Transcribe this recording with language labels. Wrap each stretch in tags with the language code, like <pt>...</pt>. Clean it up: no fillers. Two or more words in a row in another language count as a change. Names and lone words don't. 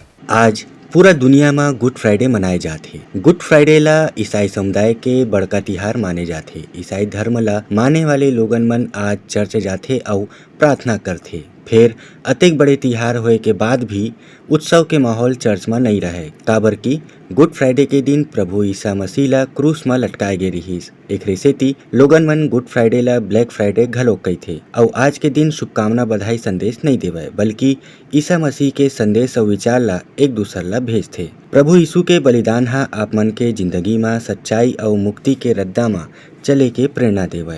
<hne>आज पूरा दुनिया में गुड फ्राइडे मनाए जाते। गुड फ्राइडे ला ईसाई समुदाय के बड़का तिहार माने जाते। ईसाई धर्म ला माने वाले लोगन मन आज चर्च जाते और प्रार्थना करते। फिर अतेक बड़े तिहार होए के बाद भी उत्सव के माहौल चर्च में नहीं रहे, काबर की गुड फ्राइडे के दिन प्रभु ईसा मसीह ला क्रूस में लटकाए गे रहीस। एक सेती लोगन मन गुड फ्राइडे ला ब्लैक फ्राइडे घलोक कहथे और आज के दिन शुभकामना बधाई संदेश नहीं देवे बल्कि ईसा मसीह के संदेश और विचार ला एक दूसर ला भेजथे। प्रभु यीशु के बलिदान हा आप मन के जिंदगी में सच्चाई और मुक्ति के रद्दा में चले के प्रेरणा देवे।</hne>